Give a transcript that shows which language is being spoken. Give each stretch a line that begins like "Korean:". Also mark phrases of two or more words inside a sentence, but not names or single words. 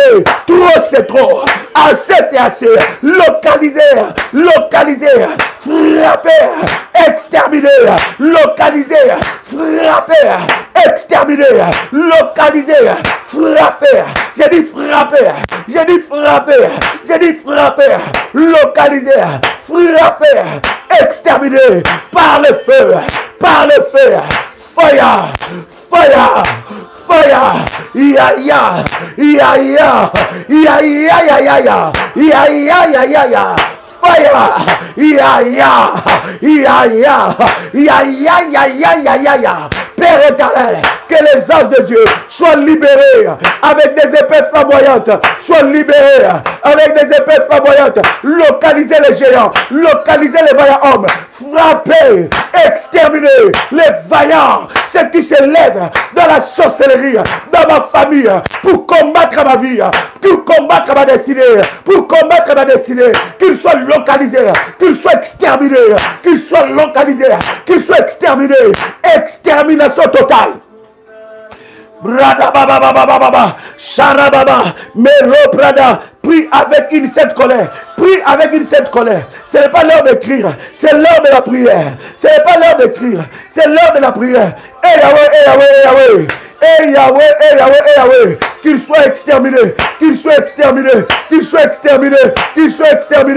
French: Trop c'est trop, assez c'est assez, localiser, frapper, exterminer, localiser, frapper, exterminer, localiser, frapper. J'ai dit frapper, j'ai dit frapper, j'ai dit frapper, localiser, frapper, exterminer par le feu,
English: fire, fire, fire, ya ya, ya ya, ya ya ya ya ya, ya ya ya ya ya. Fire, ya ya, ya ya, ya ya ya ya ya ya ya.
French: Père éternel, que les anges de Dieu soient libérés avec des épées flamboyantes, soient libérés avec des épées flamboyantes. Localiser les géants, localiser les vaillants hommes, frapper, exterminer les vaillants, ceux qui se lèvent dans la sorcellerie, dans ma famille, pour combattre ma vie, pour combattre ma destinée, pour combattre ma destinée, qu'ils soient localisés, qu'ils soient exterminés, qu'ils soient localisés, qu'ils soient exterminés. Extermination totale. Brada baba baba baba, charababa, melo brada. Prie avec une sainte colère. Prie avec une sainte colère. Ce n'est pas l'heure d'écrire, c'est l'heure de la prière. Ce n'est pas l'heure d'écrire, c'est l'heure de la prière. Eh Yahweh, eh Yahweh, eh Yahweh. Eh Yahweh, eh Yahweh, eh Yahweh, qu'il soit exterminé, qu'il soit exterminé, qu'il soit exterminé, qu'il soit exterminé.